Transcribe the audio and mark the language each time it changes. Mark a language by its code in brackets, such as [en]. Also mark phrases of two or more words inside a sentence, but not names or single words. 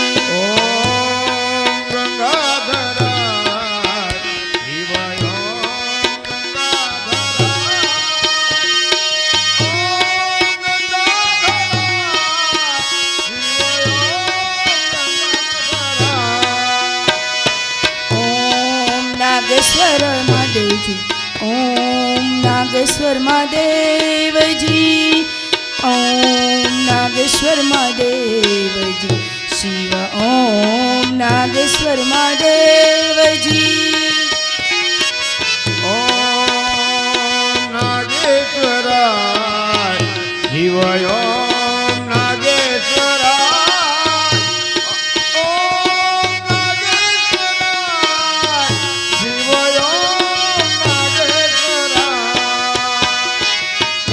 [sa] ओम गंगाधराय शिव ओम गंगाधराय [hi] ओम नागेश्वर महादेव जी ओम नागेश्वर महादेव जी ओम नागेश्वर महादेव जी शिव ओम नागेश्वर महादेव जी [sa] ओम नागेश्वराय शिव ओम नागेश्वराय ओम नागेश्वराय शिव ओम नागेश्वराय